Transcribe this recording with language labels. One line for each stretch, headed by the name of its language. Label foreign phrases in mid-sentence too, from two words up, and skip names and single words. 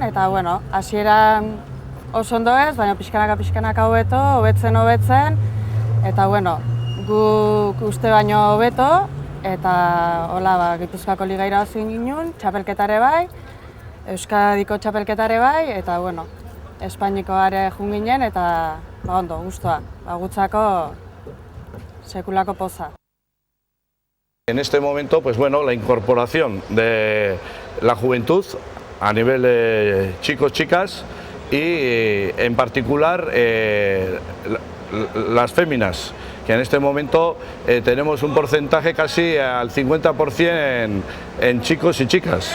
Basque: eta hasieran oso ondo ez, baina pixkanaka hobetzen, eta guk uste baino hobeto, eta hola Gipuzkoako liga irabazi ginen, txapelketare bai, Euskadiko txapelketare bai, eta Espainikoare jun ginen, eta ondo, guztua, gutzako sekulako poza.
Spanish: En este momento, la incorporación de la juventud a nivel de chicos-chicas y en particular las féminas, que en este momento tenemos un porcentaje casi al 50% en chicos y chicas.